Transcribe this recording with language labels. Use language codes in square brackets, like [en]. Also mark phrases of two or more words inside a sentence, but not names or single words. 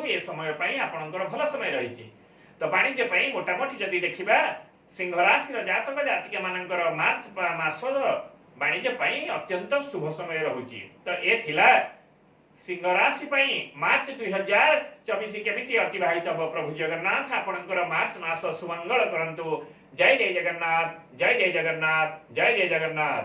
[or] ଏ ସମୟ ପାଇଁ ଆପଣଙ୍କର ଭଲ ସମୟ ରହିଛି। ତ ବାଣିଜ୍ୟ ପାଇଁ ମୋଟାମୋଟି ଯଦି ଦେଖିବା, ସିଂହ ରାଶି ଜାତକ ଜାତିକା ମାନଙ୍କର ମାର୍ଚ୍ଚ ମାସ ବାଣିଜ୍ୟ ପାଇଁ ଅତ୍ୟନ୍ତ ଶୁଭ ସମୟ ରହୁଛି। ତ ଏ ଥିଲା ସିଂହ ରାଶି ପାଇଁ ମାର୍ଚ୍ଚ 2024 କେମିତି ଅତିବାହିତ ହୋ। ପ୍ରଭୁ ଜଗନ୍ନାଥ ଆପଣଙ୍କର ମାର୍ଚ୍ଚ ମାସ ସୁମଙ୍ଗଳ କରନ୍ତୁ। ଜୟ ଜୟ ଜଗନ୍ନାଥ, ଜୟ ଜୟ ଜଗନ୍ନାଥ, ଜୟ ଜୟ ଜଗନ୍ନାଥ।